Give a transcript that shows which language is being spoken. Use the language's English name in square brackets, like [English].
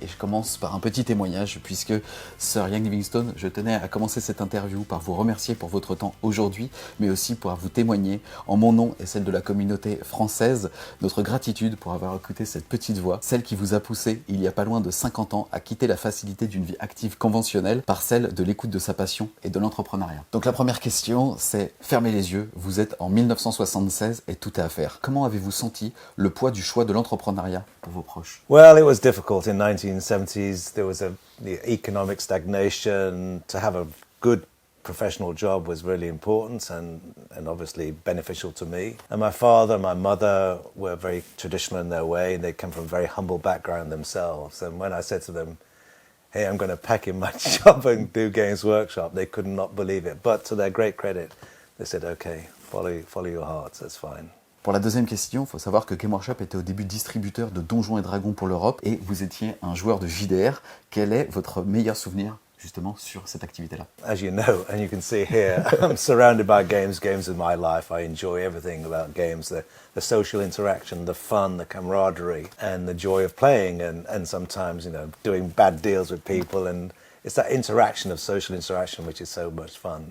[French] Et je commence par un petit témoignage, puisque Sir Ian Livingstone, je tenais à commencer cette interview par vous remercier pour votre temps aujourd'hui, mais aussi pour vous témoigner, en mon nom et celle de la communauté française, notre gratitude pour avoir écouté cette petite voix, celle qui vous a poussé, il y a pas loin de 50 ans, à quitter la facilité d'une vie active conventionnelle par celle de l'écoute de sa passion et de l'entrepreneuriat. Donc la première question, c'est fermez les yeux. Vous êtes en 1976 et tout est à faire. Comment avez-vous senti le poids du choix de l'entrepreneuriat pour vos proches? [English] Well, it was difficult in 1970s. There was the economic stagnation. To have a good professional job was really important and obviously beneficial to me. And my father and my mother were very traditional in their way. They come from a very humble background themselves. And when I said to them, hey, I'm going to pack in my job and do Games Workshop, they could not believe it. But to their great credit, they said, okay, follow your hearts, that's fine. [French] Pour la deuxième question, il faut savoir que Game Workshop était au début distributeur de Donjons et Dragons pour l'Europe et vous étiez un joueur de JDR. Quel est votre meilleur souvenir justement sur cette activité-là? [English] As you know, and you can see here, I'm surrounded by games. Games in my life. I enjoy everything about games, the social interaction, the fun, the camaraderie, and the joy of playing and sometimes, you know, doing bad deals with people, and it's that interaction of social interaction which is so much fun.